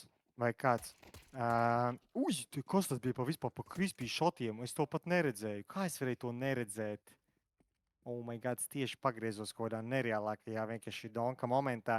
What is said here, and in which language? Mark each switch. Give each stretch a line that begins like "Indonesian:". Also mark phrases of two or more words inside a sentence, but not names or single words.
Latvian: Vai kāds? Kas tas bija vispār pa krispī šotiem? Es to pat neredzēju. Kā es varēju to neredzēt?
English: Oh my God,
Latvian: es tieši pagriezos kaut kādā nereālākajā vienkārši donka momentā.